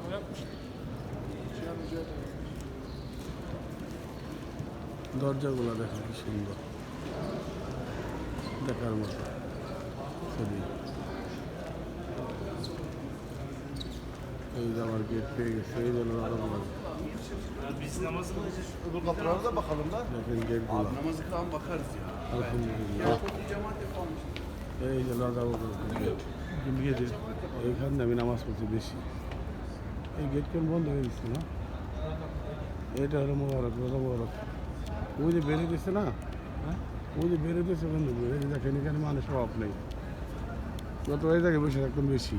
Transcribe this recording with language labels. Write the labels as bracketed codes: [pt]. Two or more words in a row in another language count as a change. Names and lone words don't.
[bn] দরজাগুলো দেখা কি সুন্দর, দেখার মতো ছবি। এই যে আমার গেট পেয়ে গেছে, এই জন্য রাজাপুর। [tr] Biz namaz kılacağız. Öbür kapılara da bakalım da. [bn] দেখেন গেটগুলো, [tr] Abi namazı kılan bakarız ya. [bn] আলহামদুলিল্লাহ। [tr] Cemaat yapalım. [bn] এই যে রাজাপুর গেট, এইখানে আমি নামাজ পড়ছি বেশি। এই গেট কেন বন্ধ হয়ে গেছে না? এটা হলো মোবারক, রোজা মোবারক। ওই যে বেরিয়ে দিচ্ছে না, ওই যে বেরিয়ে দিচ্ছে বন্ধু, এই যে দেখেন এখানে মানুষ অভাব নেই, যত এই জায়গায় বসে থাকতাম বেশি।